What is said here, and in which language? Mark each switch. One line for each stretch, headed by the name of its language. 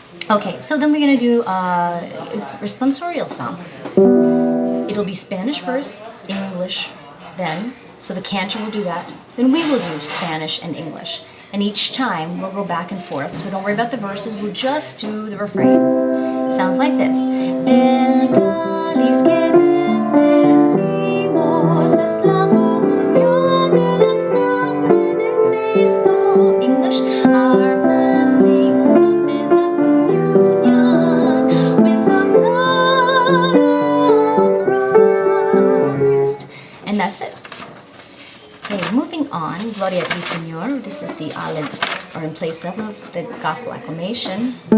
English: Okay, so then we're going to do a responsorial song. It'll be Spanish first, English then. So the cantor will do that. Then we will do Spanish and English. And each time we'll go back and forth. So don't worry about the verses, we'll just do the refrain. Sounds like this.
Spanish: El cáliz que bendecimos es la comunión de la sangre de Cristo.
English: English, our blessing is a communion with the blood of Christ. And that's it. Okay, moving on,
Spanish: Gloria a ti, Señor.
English: This is the or in place of the gospel acclamation.